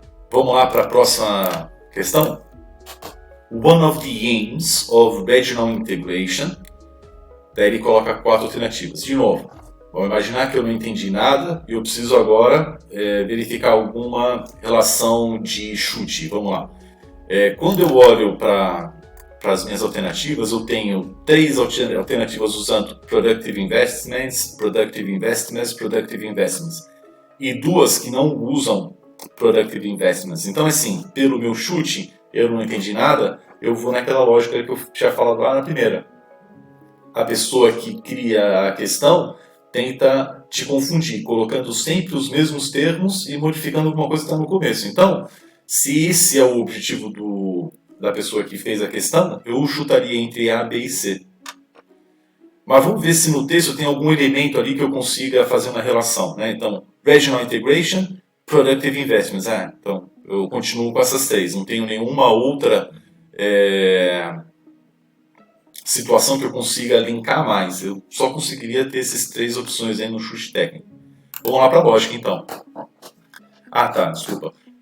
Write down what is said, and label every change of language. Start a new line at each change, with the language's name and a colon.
Portuguese: Vamos lá para a próxima questão.
English: One of the aims of regional integration.
Portuguese: Daí ele coloca 4 alternativas. De novo, vamos imaginar que eu não entendi nada e eu preciso agora verificar alguma relação de chute. Vamos lá. Quando eu olho para as minhas alternativas, eu tenho 3 alternativas usando Productive Investments, Productive Investments, Productive Investments. E 2 que não usam Productive Investments. Então, assim, pelo meu chute, eu não entendi nada, eu vou naquela lógica que eu tinha falado lá na primeira. A pessoa que cria a questão tenta te confundir, colocando sempre os mesmos termos e modificando alguma coisa que está no começo. Então, se esse é o objetivo da pessoa que fez a questão, eu chutaria entre A, B e C. Mas vamos ver se no texto tem algum elemento ali que eu consiga fazer uma relação. Né? Então, Regional Integration, Productive Investments. Então, eu continuo com essas 3. Não tenho nenhuma outra situação que eu consiga linkar mais. Eu só conseguiria ter essas 3 opções aí no chute técnico. Vamos lá para a lógica, então. Desculpa.